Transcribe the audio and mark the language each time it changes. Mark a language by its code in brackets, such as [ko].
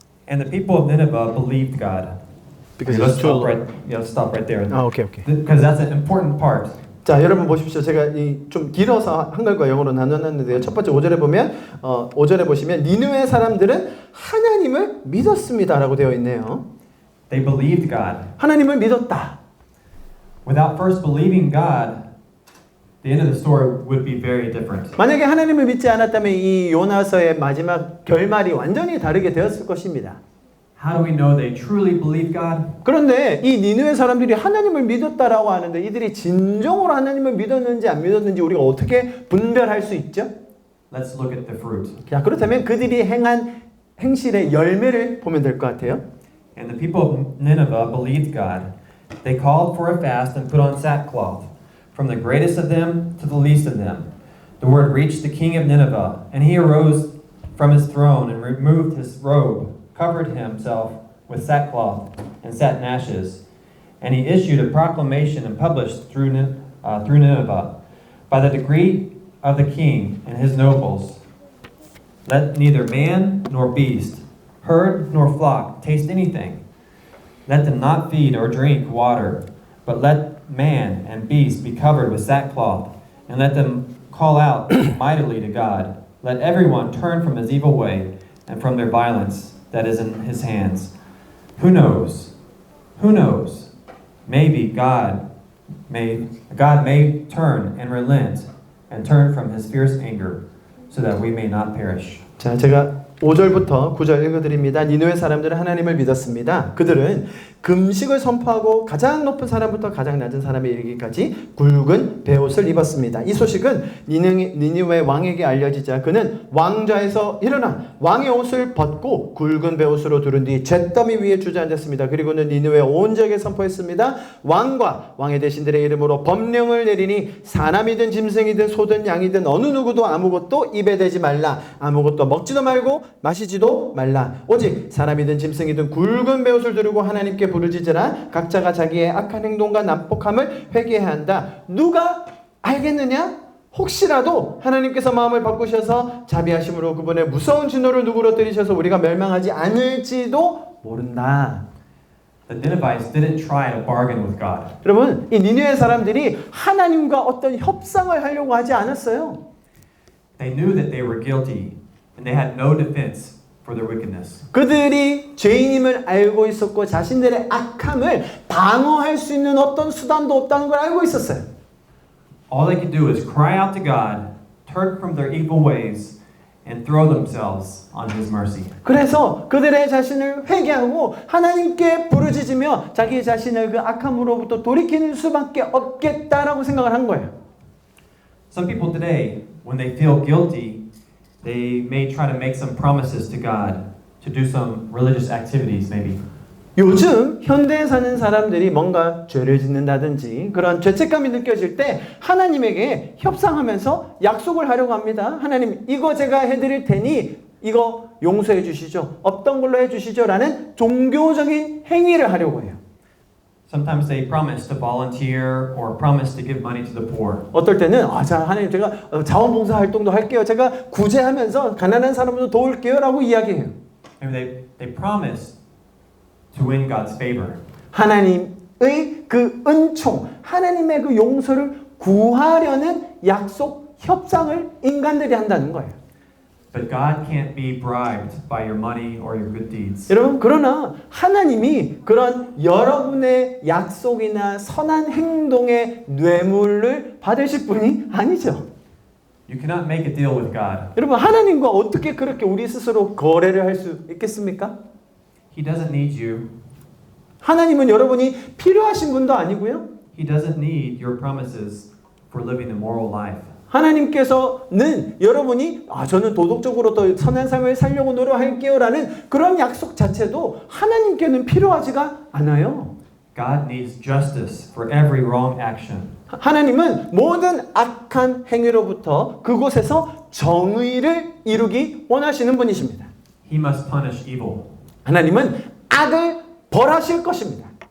[en] And the people of Nineveh believed God. Because let's it's too stop right there. [ko] 아, 오케이. [en] Because that's an important part. [ko] 자, 여러분 보십시오. 제가 좀 길어서 한글과 영어로 나눠놨는데요. 첫 번째 5절에 보면 5절에 보시면 니느웨 사람들은 하나님을 믿었습니다라고 되어 있네요. [en] They believed God. [ko] 하나님을 믿었다. [en] Without first believing God, the end of the story would be very different. [ko] 만약에 하나님을 믿지 않았다면 이 요나서의 마지막 결말이 완전히 다르게 되었을 것입니다. [en] How do we know they truly believed God? [ko] 그런데 이 니느웨 사람들이 하나님을 믿었다라고 하는데 이들이 진정으로 하나님을 믿었는지 안 믿었는지 우리가 어떻게 분별할 수 있죠? [en] Let's look at the fruit. [ko] 자, 그렇다면 그들이 행한 행실의 열매를 보면 될 것 같아요. [en] And the people of Nineveh believed God. They called for a fast and put on sackcloth, from the greatest of them to the least of them. The word reached the king of Nineveh, and he arose from his throne and removed his robe, covered himself with sackcloth and sat in ashes. And he issued a proclamation and published through Nineveh, by the decree of the king and his nobles, let neither man nor beast, herd nor flock taste anything. Let them not feed or drink water, but let man and beast be covered with sackcloth, and let them call out mightily to God. Let everyone turn from his evil way and from their violence that is in his hands. Who knows? Who knows? Maybe God may turn and relent and turn from his fierce anger so that we may not perish. [ko] 자, 제가 5절부터 9절 읽어드립니다. 니느웨 사람들은 하나님을 믿었습니다. 그들은 금식을 선포하고 가장 높은 사람부터 가장 낮은 사람에 이르기까지 굵은 베옷을 입었습니다. 이 소식은 니느웨 왕에게 알려지자 그는 왕좌에서 일어나 왕의 옷을 벗고 굵은 베옷으로 두른 뒤 잿더미 위에 주저앉았습니다. 그리고는 니느웨 온 지역에 선포했습니다. 왕과 왕의 대신들의 이름으로 법령을 내리니 사람이든 짐승이든 소든 양이든 어느 누구도 아무것도 입에 대지 말라. 아무것도 먹지도 말고 마시지도 말라. 오직 사람이든 짐승이든 굵은 베옷을 두르고 하나님께 부르짖으라. 각자가 자기의 악한 행동과 난폭함을 회개해야 한다. 누가 알겠느냐? 혹시라도 하나님께서 마음을 바꾸셔서 자비하심으로 그분의 무서운 진노를 누그러뜨리셔서 우리가 멸망하지 않을지도 모른다. [en] The Ninevites didn't try to bargain with God. [ko] 여러분, 이 니느웨 사람들이 하나님과 어떤 협상을 하려고 하지 않았어요. [en] They knew that they were guilty and they had no defense for their wickedness. [ko] 그들이 죄인임을 알고 있었고 자신들의 악함을 방어할 수 있는 어떤 수단도 없다는 걸 알고 있었어요. [en] All they could do is cry out to God, turn from their evil ways, and throw themselves on His mercy. [ko] 그래서 그들의 자신을 회개하고 하나님께 부르짖으며 자기 자신을 그 악함으로부터 돌이키는 수밖에 없겠다라고 생각을 한 거예요. [en] Some people today, when they feel guilty, they may try to make some promises to God to do some religious activities, maybe. [ko] 요즘 현대에 사는 사람들이 뭔가 죄를 짓는다든지 그런 죄책감이 느껴질 때 하나님에게 협상하면서 약속을 하려고 합니다. 하나님, 이거 제가 해드릴 테니 이거 용서해 주시죠. 없던 걸로 해주시죠. 라는 종교적인 행위를 하려고 해요. [en] Sometimes they promise to volunteer or promise to give money to the poor. [ko] 어떨 때는 자, 하나님 제가 자원봉사 활동도 할게요. 제가 구제하면서 가난한 사람도 도울게요. 라고 이야기해요. [en] Maybe they promise to win God's favor. [ko] 하나님의 그 은총, 하나님의 그 용서를 구하려는 약속, 협상을 인간들이 한다는 거예요. [en] But God can't be bribed by your money or your good deeds. [ko] 여러분, 그러나 하나님이 그런 여러분의 약속이나 선한 행동의 뇌물을 받으실 분이 아니죠. [en] You cannot make a deal with God. [ko] 여러분, 하나님과 어떻게 그렇게 우리 스스로 거래를 할 수 있겠습니까? [en] He doesn't need you. [ko] 하나님은 여러분이 필요하신 분도 아니고요. [en] He doesn't need your promises for living a moral life. [ko] 하나님께서는 여러분이 저는 도덕적으로 더 선한 삶을 살려고 노력할게요 라는 그런 약속 자체도 하나님께는 필요하지가 않아요. [en] God needs justice for every wrong action. [ko] 하나님은 모든 악한 행위로부터 그곳에서 정의를 이루기 원하시는 분이십니다. [en] He must punish evil. [ko] 하나님은 악을 벌하실 것입니다.